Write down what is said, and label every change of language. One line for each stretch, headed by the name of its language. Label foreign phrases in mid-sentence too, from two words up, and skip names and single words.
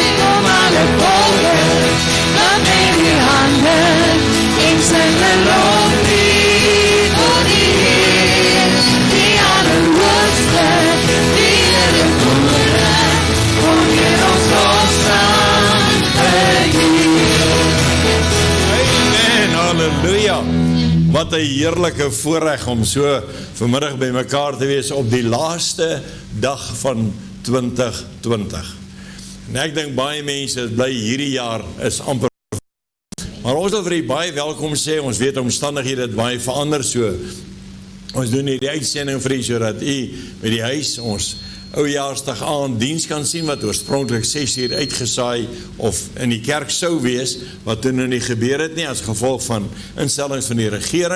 Dutch: Om alle volken, klap in die handen en zing een loflied tot die Heer, die Allerhoogste, die Heere Koning, wordt weer ons lofzang verheer.
Afrikaans: Amen, halleluja. Wat 'n heerlike voorreg om so vanmiddag by mekaar te wees op die laaste dag van 2020. En ek dink baie mense bly hierdie jaar is amper. Maar ons wil vir u baie welkom sê, ons weet omstandighede het baie verander, so ons doen hierdie uitsending vir u sodat u by die huis ons oujaarsdag aan diens kan sien wat oorspronklik 6 uur uitgesaai of in die kerk sou wees, wat toen nie gebeur het nie as gevolg van instellings van die regering.